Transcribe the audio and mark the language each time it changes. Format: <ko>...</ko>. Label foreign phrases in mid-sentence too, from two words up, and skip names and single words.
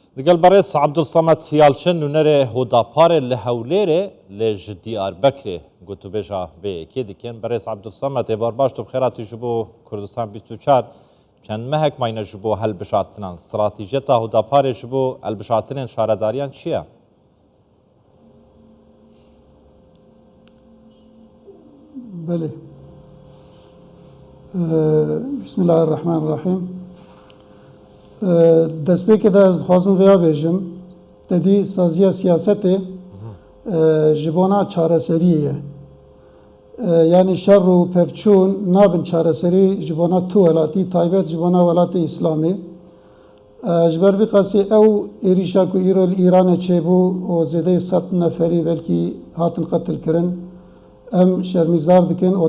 <ckb>لەگەڵ بەڕێز عەبدولسەمەد یاڵچن نوێنەرێ هۆداپارێ لە هەولێرێ لە</ckb> <ku>ji Diyarbekirê gotûbêja vê yekê dikin. Berêz Abdulsamed êvar baş tu xêratî ji bo Kurdistan 24 çend mehek mayne ji bo helbijatinan. Stratîjeta Hodaparê ji bo helbijatinên şaredariyan çi ye? بله</ku> <ar>بسم الله الرحمن الرحیم</ar> <ku>دەستپێکێ دا ez dixwazim vêya bêjim tedî saziya siyasetê ji bona çareseriyê ye yanî şer û pevçûn nabin çareserî ji bona tu welatî taybet ji bona welatê İslamê ji ber vê qasî ew êrîşa ku îro li Îranê çêbû û zêdeyê 100 neferî belkî hatin qetil kirin em şermîzar dikin û</ku>